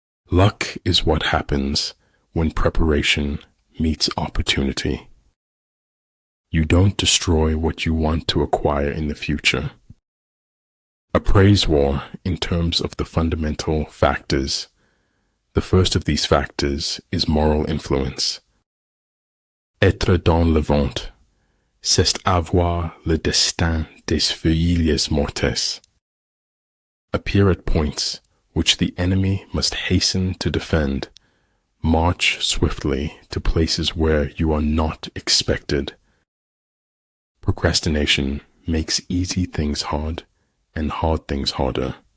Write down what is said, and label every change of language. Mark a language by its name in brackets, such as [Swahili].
[English] Luck is what happens when preparation meets opportunity. You don't destroy what you want to acquire in the future. A praise war in terms of the fundamental factors. The first of these factors is moral influence. [French] Être dans le vent, c'est avoir le destin des feuilles mortes. [English] Appear at points which the enemy must hasten to defend. March swiftly to places where you are not expected. Procrastination makes easy things hard and hard things harder.